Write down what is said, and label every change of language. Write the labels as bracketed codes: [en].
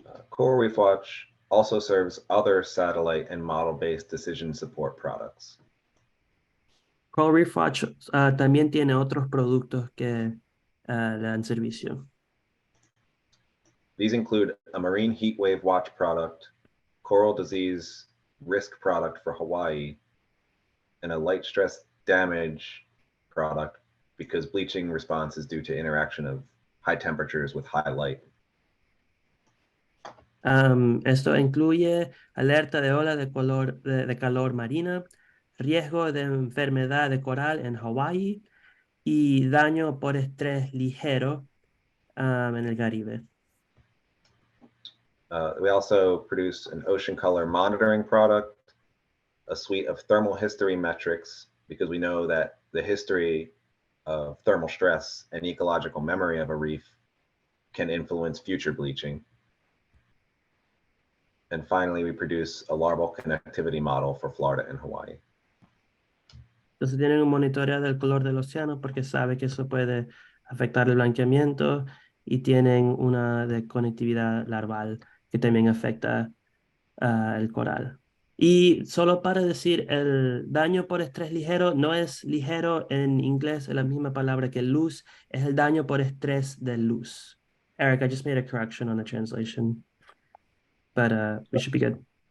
[en] Coral Reef Watch also serves other satellite and model-based decision support products. [es] Coral Reef Watch también tiene otros productos que le dan servicio. [en] These include a marine heat wave watch product, coral disease risk product for Hawaii, and a light stress damage product because bleaching response is due to interaction of high temperatures with high light. [es] Esto incluye alerta de ola de calor marina, riesgo de enfermedad de coral en Hawái y daño por estrés ligero en el Caribe. [en] We also produce an ocean color monitoring product, a suite of thermal history metrics, because we know that the history of thermal stress and ecological memory of a reef can influence future bleaching. And finally, we produce a larval connectivity model for Florida and Hawaii. [es] Entonces tienen un monitoreo del color del océano porque sabe que eso puede afectar el blanqueamiento y tienen una de conectividad larval que también afecta el coral. Y solo para decir, el daño por estrés ligero no es ligero en inglés, es la misma palabra que luz, es el daño por estrés de luz. [en] Eric, I just made a correction on the translation, but we should be good.